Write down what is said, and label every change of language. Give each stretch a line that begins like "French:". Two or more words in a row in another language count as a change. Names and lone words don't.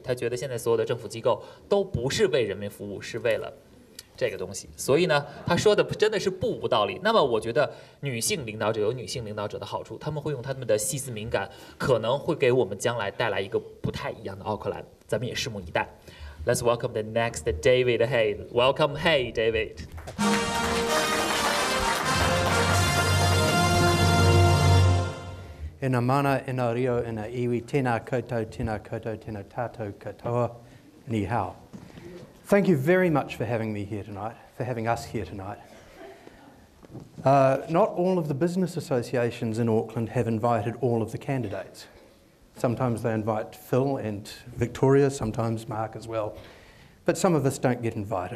Chinese: 他觉得现在所有的政府机构都不是为人民服务，是为了这个东西。所以呢，他说的真的是不无道理。那么我觉得女性领导者有女性领导者的好处，他们会用他们的细思敏感，可能会给我们将来带来一个不太一样的奥克兰，咱们也拭目以待。
English: Let's welcome the next David Hay. Welcome, Hey, David.
Māori: Ina mana, ina rio, ina iwi, tēnā koutou, tēnā koutou, tēnā tātou katoa,
Chinese: ni hao.
English: Thank you very much for having me here tonight, for having us here tonight. Not all of the business associations in Auckland have invited all of the candidates. Sometimes they invite Phil and Victoria, sometimes Mark as well, but some of us don't get invited.